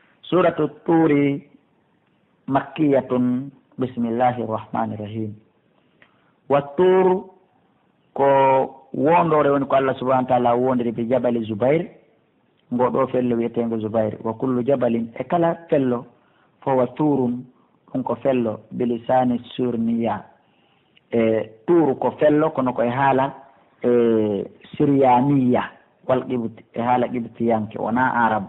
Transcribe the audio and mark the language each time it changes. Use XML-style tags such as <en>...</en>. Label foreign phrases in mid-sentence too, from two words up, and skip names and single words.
<ar>سورة الطور مكية. بسم الله الرحمن الرحيم.</ar> <ff>والطور ko wondore woni ko Allah</ff> <ar>سبحانه وتعالى</ar> <ff>wondiri</ff> <ar>بجبل</ar> <ff>Zubair, ngoɗo fello wiyetengo Zubair.</ff> <ar>وكل جبل,</ar> <ff>e kala fello fo</ff> <ar>وطور,</ar> <ff>ɗum ko fello</ff> <ar>بلسان سريانية.</ar> <ff>Turu ko fello kono koye haala</ff> <ar>سريانية والقبطي,</ar> <ff>e haala qibtiyanke wona arabu.</ff>